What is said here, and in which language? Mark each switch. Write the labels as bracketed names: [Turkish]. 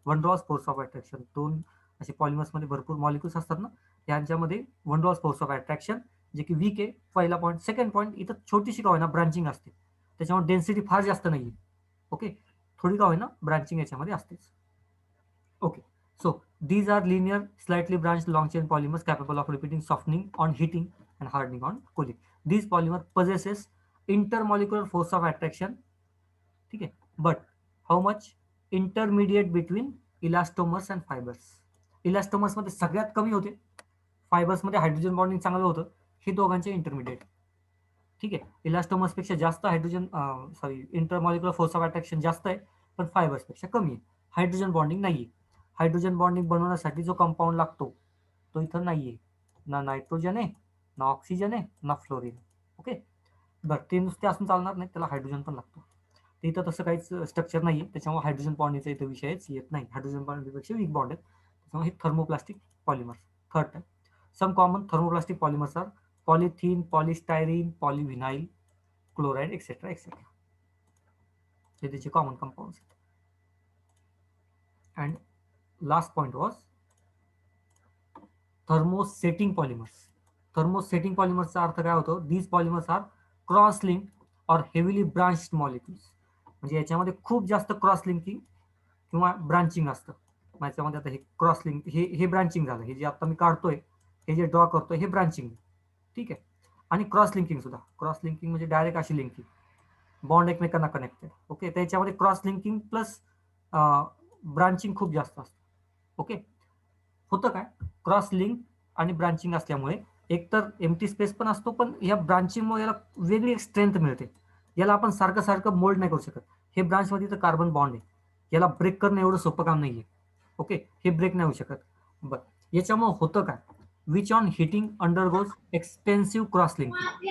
[Marathi] One Ross force of attraction, दोन असे पॉलिमर्समध्ये भरपूर मॉलिक्युल्स असतात ना, यांच्यामध्ये one Ross force of attraction, जे की वीक आहे, पहिला पॉईंट. सेकंड पॉईंट, इथं छोटीशी का होईना ब्रांचिंग असते, त्याच्यामुळे डेन्सिटी फार जास्त नाहीये. ओके. थोडी का होईना ब्रांचिंग याच्यामध्ये असतेच. Okay. [English] So these are linear, slightly branched long chain polymers capable of repeating softening on heating and hardening on cooling. These polymer possesses intermolecular force of attraction. [Hindi] ठीक है. [English] But how much? Intermediate between elastomers and fibers. [Marathi] Elastomers मध्ये सगळ्यात कमी होते, fibres मध्ये hydrogen bonding चांगलं होतं. हे दोघांचे इंटरमिडिएट. ठीक आहे. इलास्टोमर्स पेक्षा जास्त hydrogen, intermolecular force of attraction जास्त आहे, पण फायबर्स पेक्षा कमी आहे. हायड्रोजन बॉन्डिंग नाहीये. हायड्रोजन बॉन्डिंग बनवण्यासाठी जो कंपाऊंड लागतो तो इथं नाहीये. ना नायट्रोजन आहे, ना ऑक्सिजन आहे, ना फ्लोरीन. ओके. बरं, ते नुसते असून चालणार नाही, त्याला हायड्रोजन पण लागतो. तर इथं तसं काहीच स्ट्रक्चर नाहीये, त्याच्यामुळे हायड्रोजन बॉन्डिंगचा इथं विषयच येत नाही. हायड्रोजन बॉन्डिंगपेक्षा वीक बॉन्ड आहेत, त्याच्यामुळे हे thermoplastic polymers. Third type. [English] Some common thermoplastic polymers are polythene, polystyrene, polyvinyl, chloride, etcetera etcetera. [Marathi] हे त्याचे कॉमन कंपाऊंड्स आहेत. [English] And last point was thermosetting polymers. [Marathi] Thermosetting पॉलिमर्सचा अर्थ काय होतो? [English] These polymers are cross link or heavily branched molecules. [Marathi] म्हणजे याच्यामध्ये खूप जास्त क्रॉस लिंकिंग किंवा ब्रांचिंग असतं. याच्यामध्ये आता हे क्रॉस लिंक, हे ब्रांचिंग झालं, हे जे आता मी काढतोय, हे जे ड्रॉ करतोय, हे ब्रांचिंग. ठीक आहे. आणि क्रॉस लिंकिंग सुद्धा. क्रॉस लिंकिंग म्हणजे डायरेक्ट अशी लिंकिंग, बॉन्ड एकमेकांना कनेक्टेड. ओके. त्याच्यामध्ये क्रॉस लिंकिंग प्लस ब्रांचिंग खूप जास्त असतं. ओके. होतं काय, क्रॉस लिंक आणि ब्रांचिंग असल्यामुळे एकतर एम्प्टी स्पेस पण असतो, पण या ब्रांचिंगमुळे याला वेगळी एक स्ट्रेंथ मिळते. याला आपण सारखं सारखं मोल्ड नाही करू शकत. हे ब्रांचमध्ये तर कार्बन बॉन्ड आहे, याला ब्रेक करणं एवढं सोपं काम नाहीये. ओके. हे ब्रेक नाही होऊ शकत. बरं, याच्यामुळे होतं काय, [English] which on heating undergoes extensive cross-linking.